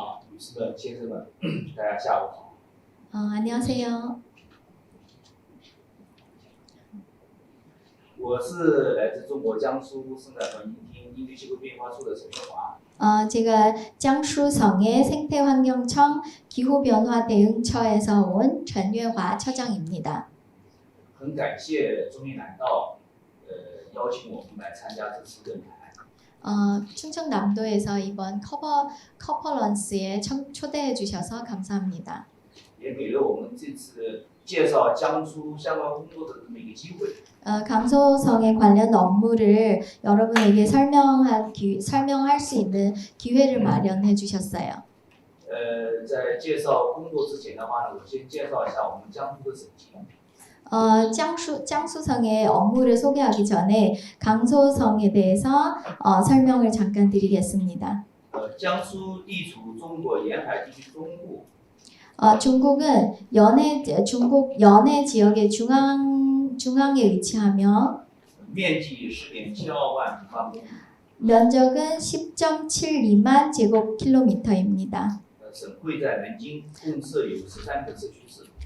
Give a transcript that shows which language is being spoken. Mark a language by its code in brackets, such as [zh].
[zh] 女士们、先生们，大家下午好。 [ko] 안녕하세요. [zh] 我是来自中国江苏生态环境厅应对气候变化处的陈月华。 [ko] 제가江苏省의 생태환경청 기후변화대응처에서 온陈月华처장입니다. [zh] 很感谢中印南道邀请我们来参加这次论坛。 [ko] 충청남도에서 이번 커퍼런스에 초대해 주셔서 감사합니다. [zh] 也给了我们这次介绍江苏相关工作的这么一个机会。 [ko] 강소성에 관련 업무를 여러분에게 설명할 수 있는 기회를 마련해 주셨어요. [zh] 在介绍工作之前的话呢，我先介绍一下我们江苏的省情。 [ko] 江苏성의 업무를 소개하기 전에 강소성에 대해서 설명을 잠깐 드리겠습니다. [zh] 江苏地处中国沿海地区中部。 [ko] 중국은 중국 연해 지역의 중앙에 위치하며 [zh] 面积10.72万平方公里。 [ko] 면적은 10.72만 제곱킬로미터입니다. [zh] 省会在南京，共设有13个社区市。